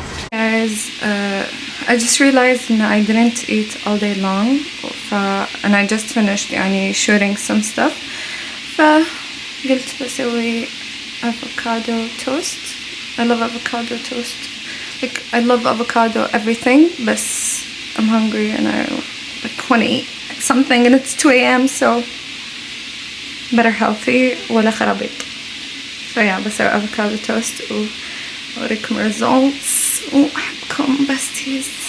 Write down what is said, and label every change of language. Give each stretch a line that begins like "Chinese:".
English: Guys, I just realized that I didn't eat all day long, and I just finished shooting some stuff.
Arabic: فقلت بسوي avocado toast.
English: I love avocado toast. Like, I love avocado everything, but I'm hungry and I want to eat something, and it's 2 a.m. so better healthy
Arabic: ولا خرابيط.
English: So yeah,
Arabic: بسوي
English: avocado toast
Arabic: وأوريكم
English: results
Arabic: وأحبكم
English: besties.